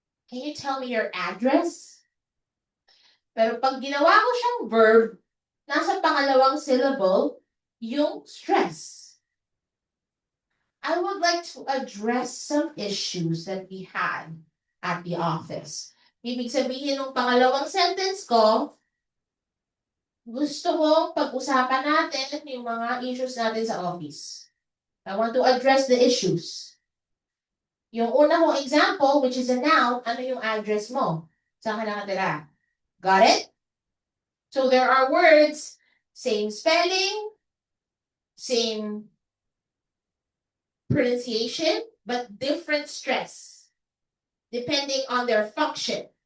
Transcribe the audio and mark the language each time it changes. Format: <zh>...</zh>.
<en>Can you tell me your address?</en> <tl>Pero pag ginawa ko siyang</tl> <en>verb,</en> <tl>nasa pangalawang</tl> <en>syllable, yung stress. I would like to address some issues that we had at the office.</en> <tl>Ibig sabihin ng pangalawang sentence ko, gusto kong pag-usapan natin yung mga issues natin sa office.</tl> <en>I want to address the issues.</en> <tl>Yung una kong</tl> <en>example, which is a noun,</en> <tl>ano yung address mo? Saan ka nakatira?</tl> <en>Got it? So there are words, same spelling, same pronunciation, but different stress, depending on their function.</en>